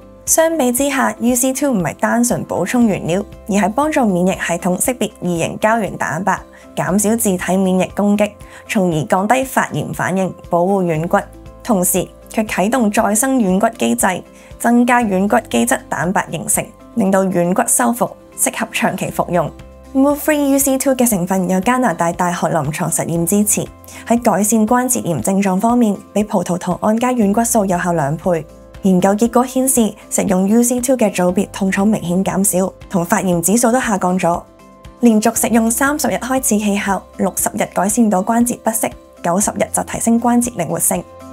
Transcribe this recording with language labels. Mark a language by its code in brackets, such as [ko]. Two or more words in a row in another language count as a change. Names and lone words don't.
[yue] 相比之下 ，UC2 唔係單純補充原料，而係幫助免疫系統識別異型膠原蛋白，減少自體免疫攻擊，從而降低發炎反應，保護軟骨。同時，佢啟動再生軟骨機制，增加軟骨基質蛋白形成，令到軟骨修復，適合長期服用。Move-Free UC2 嘅成分有加拿大大學臨床實驗支持，喺改善關節炎症狀方面，比葡萄糖胺加軟骨素有效2倍。研究結果顯示，食用 UC2 嘅組別痛楚明顯減少，同發炎指數都下降咗。連續食用30日開始起效，60日改善到關節不適，90日就提升關節靈活性。